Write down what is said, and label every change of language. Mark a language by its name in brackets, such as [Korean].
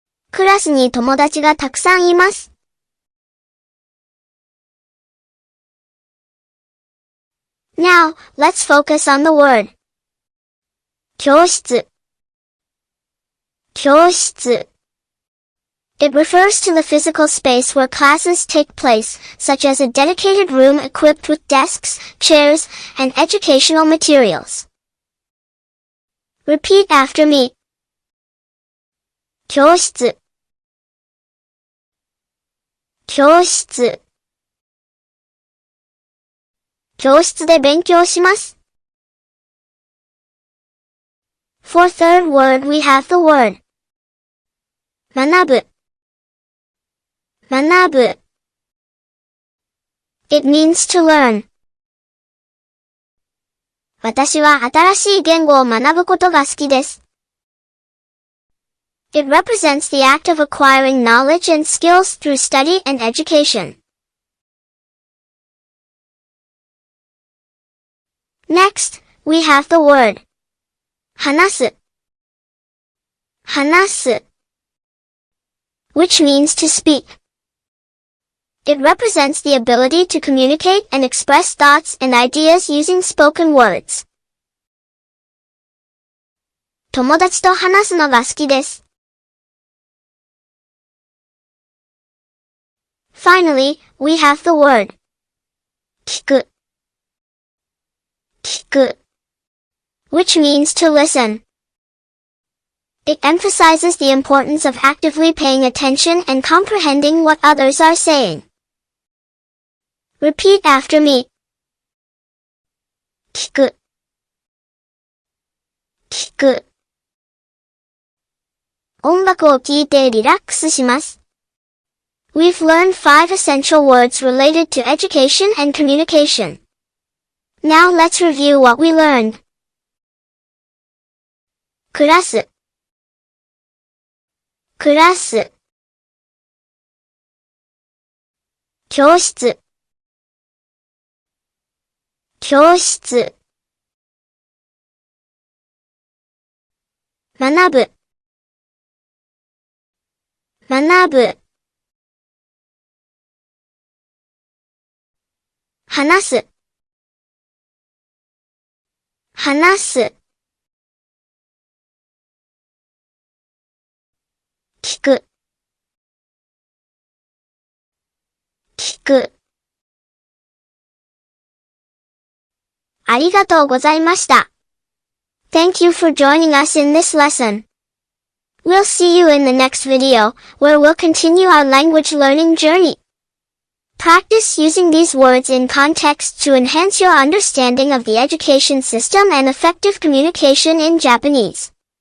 [Japanese] クラスに友達がたくさんいます。 [English] Now, let's focus on the word. [Japanese] 教室。教室。 [English] It refers to the physical space where classes take place, such as a dedicated room equipped with desks, chairs, and educational materials. Repeat after me. 教室。 [Japanese] 教室。教室で勉強します。 [English] For third word, we have the word 学ぶ。学ぶ。 It means to learn. [Japanese] 私は新しい言語を学ぶことが好きです。 [English] It represents the act of acquiring knowledge and skills through study and education. Next, we have the word 話す。話す。which means to speak. It represents the ability to communicate and express thoughts and ideas using spoken words. [Japanese] 友達と話すのが好きです。 [English] Finally, we have the word 聞く。聞く。 which means to listen. It emphasizes the importance of actively paying attention and comprehending what others are saying. Repeat after me. [Japanese] 聞く。聞く。音楽を聴いてリラックスします。 [English] We've learned 5 essential words related to education and communication. Now let's review what we learned. [Japanese] クラス。クラス。教室。教室。学ぶ。学ぶ。話す。話す。聞く。聞く。ありがとうございました。 [English] Thank you for joining us in this lesson. We'll see you in the next video, where we'll continue our language learning journey. Practice using these words in context to enhance your understanding of the education system and effective communication in Japanese.